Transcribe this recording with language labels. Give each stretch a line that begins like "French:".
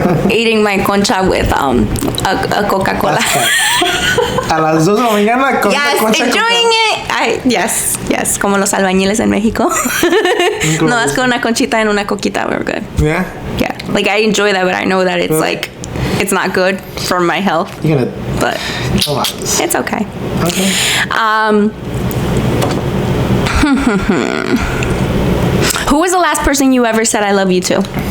English: Eating my concha with a Coca-Cola.
Spanish: A las 2 de la mañana con
English: yes, concha. Enjoying it.
Spanish: Yes, como los albañiles en México.
English: No, that's
Spanish: con una conchita
English: and
Spanish: una coquita.
English: We're good. Yeah. Yeah, like I enjoy that, but I know that it's like It's not good for my health. You're gonna. But it's okay. Okay. Who was the last person you ever said I love you to?